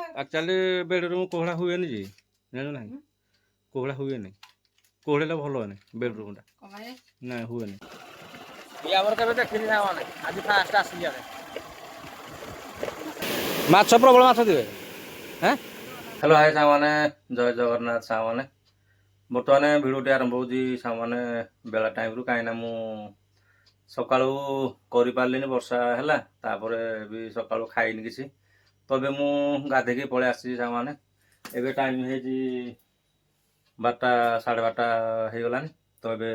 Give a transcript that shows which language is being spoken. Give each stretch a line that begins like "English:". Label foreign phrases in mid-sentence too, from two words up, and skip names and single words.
Odia: ଆକ୍ଚୁଆଲି ବେଡ଼ରୁମ୍ କୋହଳା ହୁଏନି ଯେ ଜାଣିଲ ନାହିଁ କୋହଳା ହୁଏନି କୋହଳେଇଲେ ଭଲ ହୁଏନି ବେଡ଼ରୁମ୍ଟା ନାଇଁ ହୁଏନି ଇଏ ଆମର କେବେ ଦେଖିନି ସାଙ୍ଗମାନେ ଆଜି ଫାଷ୍ଟ ଆସିଲି ଆମେ ମାଛ ପ୍ରବଳ ମାଛ ଦିଏ হ্যাঁ হ্যালো হাই ସାଙ୍ଗମାନେ ଜୟ ଜଗନ୍ନାଥ ସାଙ୍ଗମାନେ ବର୍ତ୍ତମାନ ଭିଡ଼ିଓଟି ଆରମ୍ଭ ହେଉଛି ସାଙ୍ଗମାନେ ବେଳା ଟାଇମ୍ରୁ କାହିଁକିନା ମୁଁ ସକାଳୁ କରିପାରିଲିନି ବର୍ଷା ହେଲା ତାପରେ ବି ସକାଳୁ ଖାଇନି କିଛି ତ ଏବେ ମୁଁ ଗାଧେଇକି ପଳେଇ ଆସିଛି ସାଙ୍ଗମାନେ ଏବେ ଟାଇମ୍ ହେଇଛି 12ଟା 12:30 ହେଇଗଲାଣି ତ ଏବେ